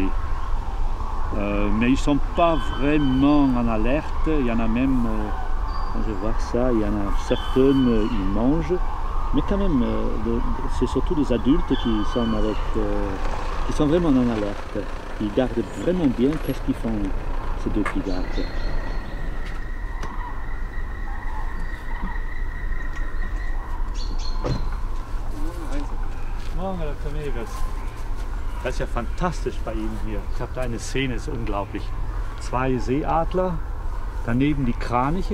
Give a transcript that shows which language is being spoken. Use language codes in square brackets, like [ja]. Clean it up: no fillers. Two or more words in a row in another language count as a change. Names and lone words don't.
[fr] Mais ils ne sont pas vraiment en alerte. Il y en a même, quand je vois ça, il y en a certaines, ils mangent. Mais quand même, c'est surtout des adultes qui sont vraiment en alerte. Ils gardent vraiment bien qu'est-ce qu'ils font, ces 2 pigargues. [de] Morgen, Herr Tomegas. Das ist ja fantastisch bei Ihnen hier. Ich habe da eine Szene, ist unglaublich. 2 Seeadler, daneben die Kraniche.